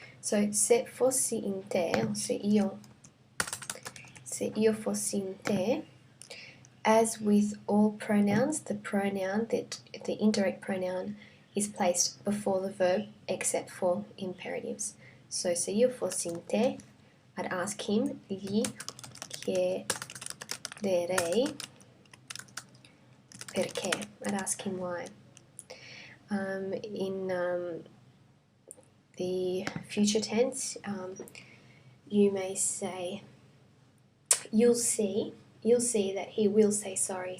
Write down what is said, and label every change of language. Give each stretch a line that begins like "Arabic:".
English: So
Italian: se fossi in te,
English: or
Italian: se io fossi in te,
English: as with all pronouns, the indirect pronoun is placed before the verb except for imperatives.
Italian: So se io fossi in te,
English: I'd ask him,
Italian: gli chiederei perché.
English: I'd ask him why. In the future tense, you may say, you'll see that he will say sorry.